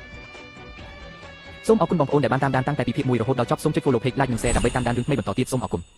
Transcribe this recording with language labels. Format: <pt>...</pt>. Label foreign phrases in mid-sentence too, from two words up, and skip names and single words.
<km>សូមអរគុណបងប្អូនដែលបានតាមដានតាំងតែពីភាគ1រហូតដល់ចប់សូមចុច</km> <en>follow page like</en> <km>និង share ដើម្បីតាមដានរឿងថ្មីបន្តទៀតសូមអរគុណ</km>